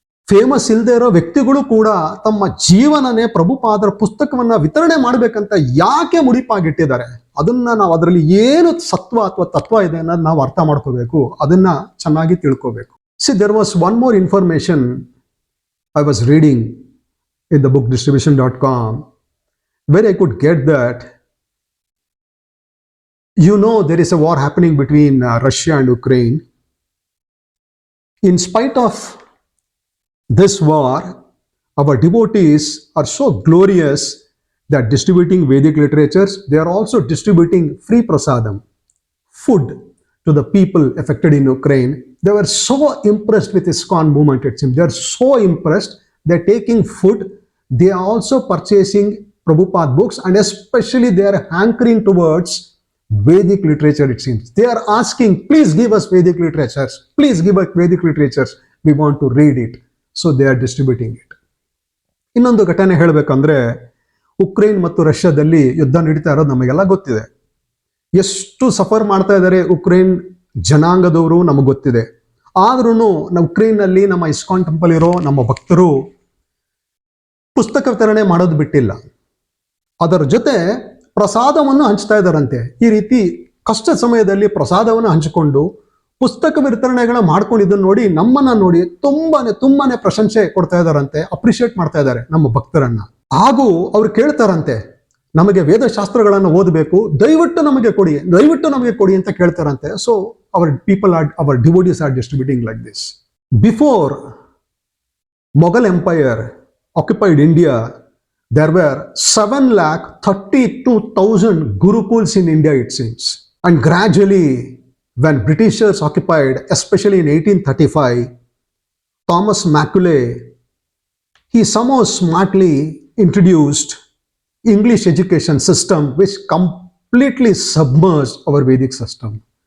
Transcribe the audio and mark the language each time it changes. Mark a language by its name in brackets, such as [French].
[Kannada] Famous ಇಲ್ಲದೆ ಇರೋ ವ್ಯಕ್ತಿಗಳು ಕೂಡ ತಮ್ಮ ಜೀವನನೇ ಪ್ರಭುಪಾದರ ಪುಸ್ತಕವನ್ನ ವಿತರಣೆ ಮಾಡ್ಬೇಕಂತ ಯಾಕೆ ಮುಡಿಪಾಗಿಟ್ಟಿದ್ದಾರೆ? ಅದನ್ನ ನಾವು, ಅದರಲ್ಲಿ ಏನು ಸತ್ವ ಅಥವಾ ತತ್ವ ಇದೆ ಅನ್ನೋದು ನಾವು ಅರ್ಥ ಮಾಡ್ಕೋಬೇಕು. ಅದನ್ನ ಚೆನ್ನಾಗಿ ತಿಳ್ಕೋಬೇಕು. [English] See, there was one more information I was reading in the bookdistribution.com where I could get that, there is a war happening between Russia and Ukraine. In spite of this war, our devotees are so glorious that distributing Vedic literatures, they are also distributing free prasadam, food, to the people affected in Ukraine. They were so impressed with ISKCON movement, it seems. They are so impressed. They're taking food. They are also purchasing Prabhupada books, and especially they are hankering towards Vedic literature, it seems. They are asking, please give us Vedic literatures. Please give us Vedic literatures. We want to read it. So they are distributing it. [Kannada] ಇನ್ನೊಂದು ಘಟನೆ ಹೇಳಬೇಕಂದ್ರೆ, Ukraine ಮತ್ತು ರಷ್ಯಾದಲ್ಲಿ ಯುದ್ಧ ನಡೀತಾ ಇರೋದು ನಮಗೆಲ್ಲ ಗೊತ್ತಿದೆ. ಎಷ್ಟು ಸಫರ್ ಮಾಡ್ತಾ ಇದ್ದಾರೆ ಉಕ್ರೇನ್ ಜನಾಂಗದವರು ನಮಗೆ ಗೊತ್ತಿದೆ. ಆದ್ರೂ ನಾವು ಉಕ್ರೇನ್ನಲ್ಲಿ ನಮ್ಮ ಇಸ್ಕಾನ್ ಟೆಂಪಲ್ ಇರೋ ನಮ್ಮ ಭಕ್ತರು ಪುಸ್ತಕ ವಿತರಣೆ ಮಾಡೋದು ಬಿಟ್ಟಿಲ್ಲ. ಅದರ ಜೊತೆ ಪ್ರಸಾದವನ್ನು ಹಂಚ್ತಾ ಇದ್ದಾರಂತೆ. ಈ ರೀತಿ ಕಷ್ಟ ಸಮಯದಲ್ಲಿ ಪ್ರಸಾದವನ್ನು ಹಂಚಿಕೊಂಡು ಪುಸ್ತಕ ವಿತರಣೆಗಳನ್ನ ಮಾಡ್ಕೊಂಡು ಇದನ್ನ ನೋಡಿ ನಮ್ಮನ್ನ ನೋಡಿ ತುಂಬಾನೇ ಪ್ರಶಂಸೆ ಕೊಡ್ತಾ ಇದ್ದಾರಂತೆ, ಅಪ್ರಿಶಿಯೇಟ್ ಮಾಡ್ತಾ ಇದ್ದಾರೆ ನಮ್ಮ ಭಕ್ತರನ್ನ. ಹಾಗೂ ಅವ್ರು ಕೇಳ್ತಾರಂತೆ, ನಮಗೆ ವೇದಶಾಸ್ತ್ರಗಳನ್ನು ಓದಬೇಕು, ದಯವಿಟ್ಟು ನಮಗೆ ಕೊಡಿ ಅಂತ ಕೇಳ್ತಾರಂತೆ. [English] So our devotees are distributing like this. Before Mughal Empire occupied India, there were 7,32,000 gurukuls in India, it seems. And gradually, when Britishers occupied, especially in 1835, Thomas Macaulay, he somehow smartly introduced English education system which completely submerged our Vedic system.